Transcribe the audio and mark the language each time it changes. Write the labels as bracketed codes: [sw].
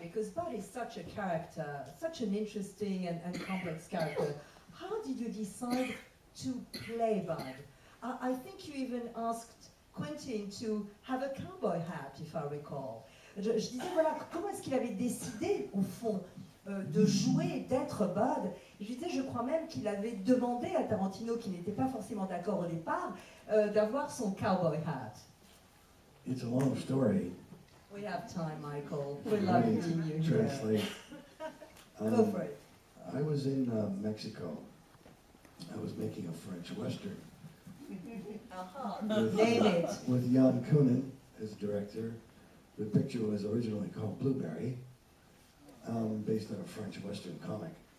[en] Because Bud is such a character, such an interesting and complex character. How did you decide to play Bud? I think you even asked Quentin to have a cowboy hat, if I recall. [fr] Je disais, voilà, comment est-ce qu'il avait décidé, au fond, de jouer, d'être Bud? Je disais, je crois même qu'il avait demandé à Tarantino, qui n'était pas forcément d'accord au départ, d'avoir son cowboy hat. [en] It's a long story. We have time, Michael. We love meeting you here. Translate. Go for it. I was in Mexico. I was making a French Western. Name it. With Jan Koonin as director. The picture was originally called Blueberry, based on a French Western comic.